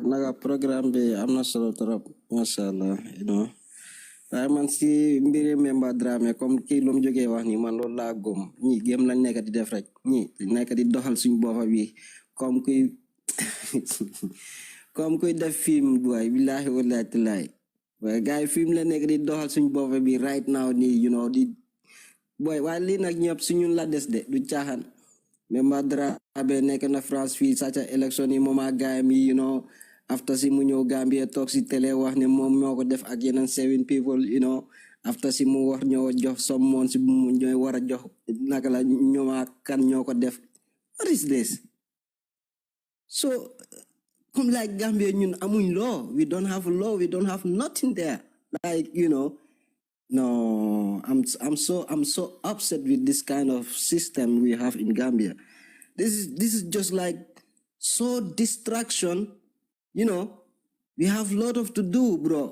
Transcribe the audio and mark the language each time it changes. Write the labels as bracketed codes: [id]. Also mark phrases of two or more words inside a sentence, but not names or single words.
[wo] Naga program bi amna solo trop mashallah waaye man si mbiri Mbemba Drammeh comme kii lu mu jógee wax ni man loolu laa gëm ñi gém lañ nekk di def rek ñi nekk di doxal suñ boppa bi comme kuy def film boy [ar] billahi wallahi tallahi [wo] waaye gars yi film la nekk di doxal suñ boppa bi [en] right now [wo] nii boy waaye lii nag ñëpp si ñun la des de du caaxaan Mbemba Drammeh nekk na France fii saca élection yi moom ak gaayam yi after si mu ñëw Gambia toog si télé wax ne moom moo ko def ak yeneen 7 people after si mu wax ñoo jox someone si mu ñooy war a jox naka la ñoom ak kan ñoo ko def. [en] What is this? So come like Gambia [wo] ñun amuñ [en] law, we don't have a law, we don't have nothing there. Like no, I'm so upset with this kind of system we have in Gambia. This is just like so distraction. We have a lot of to do, bro.